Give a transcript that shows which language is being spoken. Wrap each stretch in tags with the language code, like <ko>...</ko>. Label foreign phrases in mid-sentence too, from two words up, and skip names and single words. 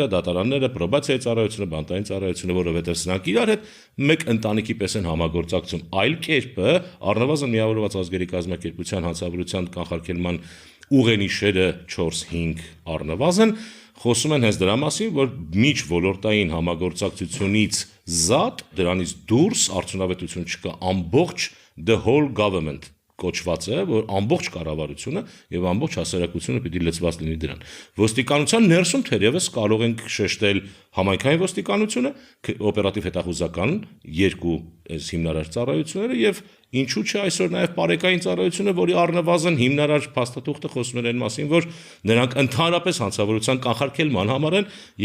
<hy>դատարանները, պրոբացիայի ծառայությունը, բանտային ծառայությունը, որովհետեւ սրանք իրար հետ մեկ ընտանիքի պես են համագործակցում։ Այլ կերպը առնվազն միավորված ազգերի կազմակերպության հանցավորության կանխարգելման ուղենիշերը 4-5 առնվազն խոսում են հենց դրա մասին, որ միջ ոլորտային համագործակցությունից զատ, դրանից դուրս արդյունավետություն չկա, ամբողջ</hy> <en>the whole government</en> <hy>կոչված է, որ ամբողջ կառավարությունը եւ ամբողջ հասարակությունը պիտի լծված լինի դրան։ Ոստիկանության ներսում թերևս կարող ենք շեշտել համայնքային ոստիկանությունը, օպերատիվ հետախուզական երկու այս հիմնարար ծառայությունները եւ ինչու՞ չէ այսօր նաեւ բարեկային ծառայությունը, որի առնվազն հիմնարար փաստաթուղթը խոսում էր այն մասին, որ նրանք ընդհանրապես հանցավորության կանխարգելման համար են եւ</hy>